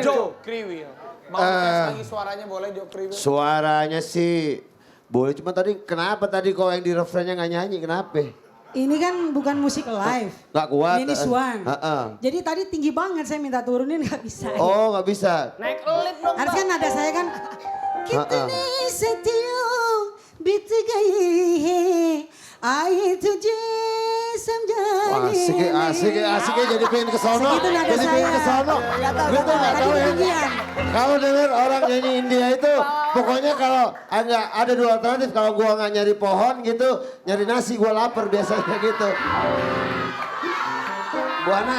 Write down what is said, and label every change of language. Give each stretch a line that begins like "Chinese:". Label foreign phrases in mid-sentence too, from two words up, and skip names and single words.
Indonesian: Joe Kriwil, mau tes lagi suaranya boleh Joe Kriwil? Suaranya sih boleh, cuma tadi kenapa tadi kau yang di refrennya nggak nyanyi, kenapa? Ini kan bukan musik live. Nggak kuat. Ini Swan. Heeh. Jadi tadi tinggi banget, saya minta turunin nggak bisa. Oh nggak bisa. Naik elit dong. Harusnya nada saya kan.
Hindi: कितने सदियों बीत गए हैं आए तुझे
Indonesian: Wah,
Hindi: समझाने
Indonesian: asik ya jadi pengen ke sono. Segitu nada Jadi pengen ke saya. sono. Gue tuh nggak Tadi tahu ya. ketinggian. Kalau denger orang nyanyi India itu, pokoknya kalau enggak ada dua alternatif. Kalau gua nggak nyari pohon gitu, nyari nasi gua lapar biasanya gitu. Bu Ana,